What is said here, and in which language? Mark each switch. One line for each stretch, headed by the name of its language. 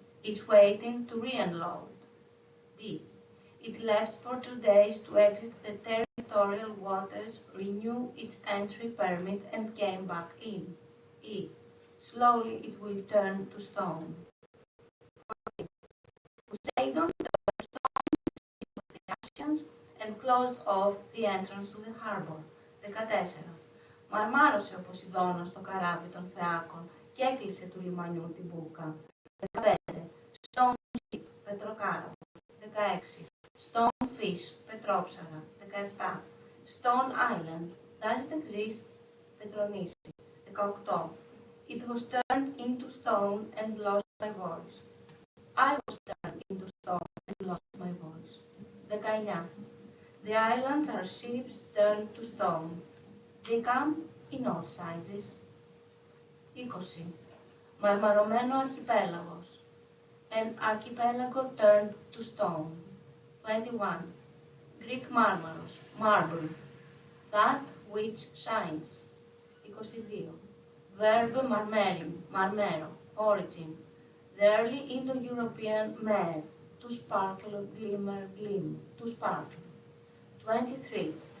English: It's waiting to re-unload. D. It left for 2 days to exit the territorial waters, renew its entry permit, and came back in. E. Slowly it will turn to stone. Poseidon turned stone the actions and closed off the entrance to the harbor. 14.
Greek: Μαρμάρωσε ο Ποσειδώνας το καράβι των Φεάκων και έκλεισε του λιμανιού την μπούκα.
English: 15. Stone ship, πετροκάραβο. 16. Stone fish, πετρόψαρα. 17. Stone Island, does it exist? Πετρονήσι. 18. It was turned into stone and lost my voice. I was turned into stone and lost my voice. 19. The islands are ships turned to stone. They come in all sizes. 20.
Greek: Μαρμαρωμένο αρχιπέλαγος.
English: An archipelago turned to stone. 21. Greek marmaros, marble. That which shines. 22. Verb marmerin, marmero, origin. The early Indo-European mer, to sparkle, glimmer, gleam, to sparkle. 23.